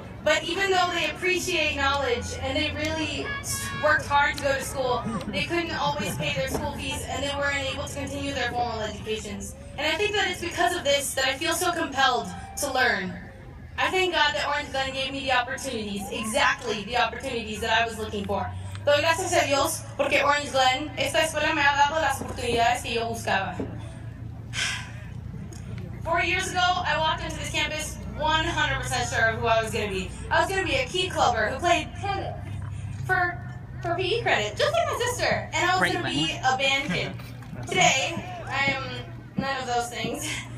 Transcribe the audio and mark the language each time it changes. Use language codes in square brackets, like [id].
[en] But even though they appreciate knowledge and they really worked hard to go to school, they couldn't always pay their school fees and they weren't able to continue their formal educations. And I think that it's because of this that I feel so compelled to learn. I thank God that Orange Glen gave me the opportunities, exactly the opportunities that I was looking for. [es] Doy gracias a Dios porque Orange Glen, esta escuela me ha dado las oportunidades que yo buscaba. [en] 4 years ago, I walked into this campus 100% sure of who I was going to be. I was going to be a key clubber who played tennis for PE credit, just like my sister. And I was going to be a band kid. Today, I am none of those things.